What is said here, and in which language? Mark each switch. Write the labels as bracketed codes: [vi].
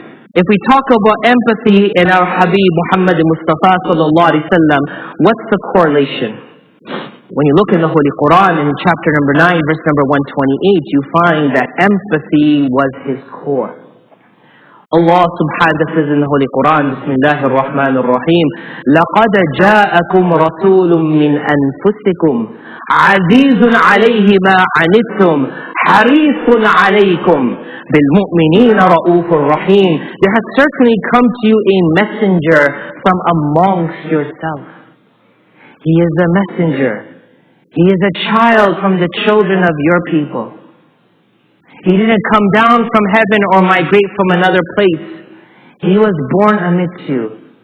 [en] If we talk about empathy in our Habib Muhammad Mustafa sallallahu alaihi wasallam, what's the correlation? When you look in the Holy Quran in chapter number 9, verse number 128, you find that empathy was his core. [ar] Allah subhanahu wa ta'ala [en] says in the Holy Quran, [ar] Bismillahir Rahmanir Rahim, لَقَدْ جَاءَكُمْ رَسُولٌ مِّنْ أَنفُسِكُمْ عَزِيزٌ عَلَيْهِ مَا عَنِتُّمْ حَرِيصٌ عَلَيْكُمْ بِالْمُؤْمِنِينَ رَءُوفٌ رَحِيمٌ. [en] There has certainly come to you a messenger from amongst yourself. He is a messenger. He is a child from the children of your people. He didn't come down from heaven or migrate from another place. He was born amidst you.